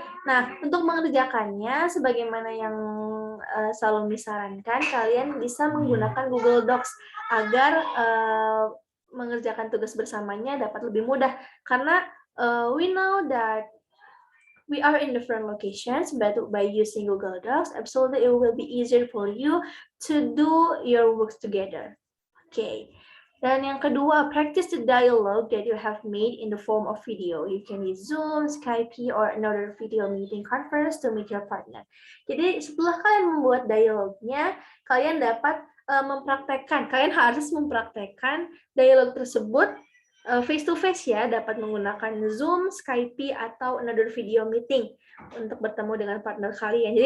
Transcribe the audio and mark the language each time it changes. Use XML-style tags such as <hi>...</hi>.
<id>Nah, untuk mengerjakannya, sebagaimana yang selalu disarankan, kalian bisa menggunakan Google Docs agar mengerjakan tugas bersamanya dapat lebih mudah. Karena</id> <en>we know that we are in different locations, but by using Google Docs, absolutely it will be easier for you to do your works together. Okay.</en> <id>Dan yang kedua,</id> <en>practice the dialogue that you have made in the form of video. You can use Zoom, Skype, or another video meeting conference to meet your partner.</en> <id>Jadi setelah kalian membuat dialognya, kalian dapat mempraktekkan, kalian harus mempraktekkan dialog tersebut</id> <en>face to face</en> <id>ya, dapat menggunakan Zoom, Skype, atau</id> <en>another video meeting</en> <id>untuk bertemu dengan partner kalian.</id>